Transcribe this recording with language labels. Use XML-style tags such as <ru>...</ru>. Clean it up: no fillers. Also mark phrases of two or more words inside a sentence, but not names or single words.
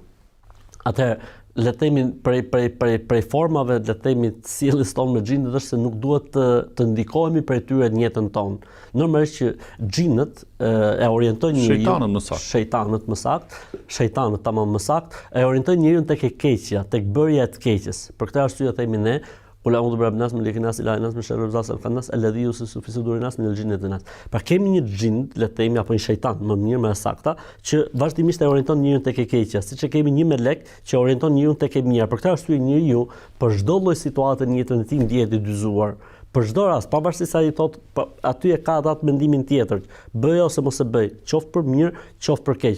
<sq>Atëherë le të themi prej formave, le të themi të sjelljes tonë me xhinët është se nuk duhet të ndikohemi prej tyre në jetën tonë. Normalisht që xhinët e orientojnë njeriu, shejtanët tamam më saktë, e orientojnë njeriu tek e keqja, tek bërja e të keqes. Për këtë arsye themi ne</sq> <ar>قل أعوذ برب الناس ملك الناس إله الناس من شر الوسواس الخناس الذي يوسوس في صدور الناس من الجنة والناس.</ar> <sq>Pra kemi një xhind, le të themi apo një shejtan, më mirë më saktë, që vazhdimisht e orienton njeriu tek e keqja, siç e kemi një melek që orienton njeriu tek e mira. Për këtë arsye njeriu për çdo lloj situate në jetën e tij ndihet i dyzuar. Për çdo rast, pavarësisht sa i thot, aty e ka atë mendimin tjetër, bëj ose mos e bëj, qoftë për mirë, qoftë për keq.</sq>